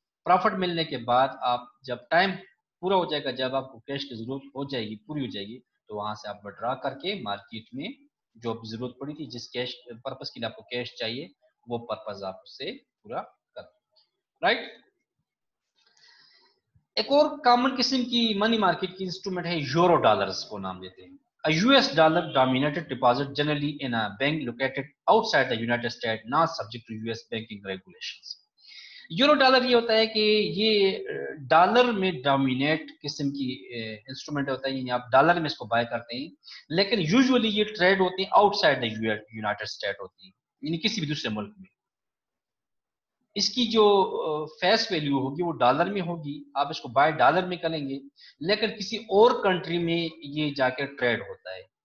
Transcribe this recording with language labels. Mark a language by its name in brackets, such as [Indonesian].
[Urdu] Profit ملنے کے بعد آپ جب ٹائم پورا ہو جائے گا, جب آپ کو کیش کی ضرورت ہو جائے گی, پوری ہو جائے گی, تو وہاں سے آپ وڈرا کر کے مارکیٹ میں جو ضرورت پڑی تھی, جس کیش پرپز کے لیے آپ کو کیش چاہیے, وہ پرپز آپ اس سے پورا کر دیں. رائٹ. ایک اور کامن قسم کی منی مارکیٹ کی انسٹرومنٹ ہے یورو ڈالرز کو نام دیتے ہیں. [English] A US dollar dominated deposit generally in a bank located outside the United States, not subject to US banking regulations. [Urdu] Euro dollar یہ ہوتا ہے کہ یہ ڈالر میں ڈومینیٹ قسم کی انسٹرومنٹ ہوتا ہے, یعنی آپ ڈالر میں اس کو بائی کرتے ہیں, لیکن یوزولی یہ ٹریڈ ہوتے ہیں [English] outside the United State [Urdu] ہوتی ہیں, یعنی کسی بھی دوسرے ملک میں. اس کی جو فیس ویلیو ہوگی وہ ڈالر میں ہوگی, آپ اس کو بائی ڈالر میں کریں گے, لیکن کسی اور کنٹری میں یہ جا کے ٹریڈ ہوتا ہے.